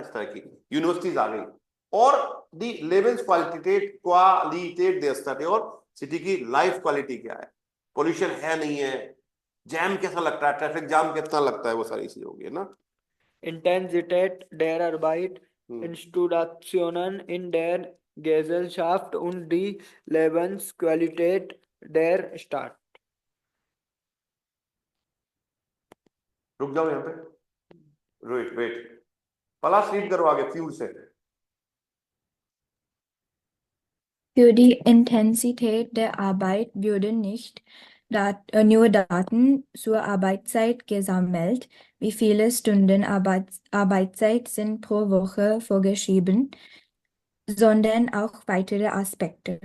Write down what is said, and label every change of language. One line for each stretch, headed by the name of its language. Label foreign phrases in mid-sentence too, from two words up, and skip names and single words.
Hindi: इस तरह की यूनिवर्सिटीज आ गई। और
German: die Lebensqualität der Stadt,
Hindi: और सिटी की
English: life quality
Hindi: क्या है, पोल्यूशन है नहीं है, जैम कैसा लगता है,
English: traffic jam
Hindi: कितना लगता है, वो सारी चीजें होगी, है ना?
German: Intensität der Arbeit, Institutionen in der Gesellschaft und die Lebensqualität der Stadt.
Hindi: रुक जाओ यहाँ पे, वेट पलाश रीड करो आगे फ्यूल से।
German: Für die Intensität der Arbeit würden nicht nur Daten zur Arbeitszeit gesammelt, wie viele Stunden Arbeitszeit sind pro Woche vorgeschrieben, sondern auch weitere Aspekte.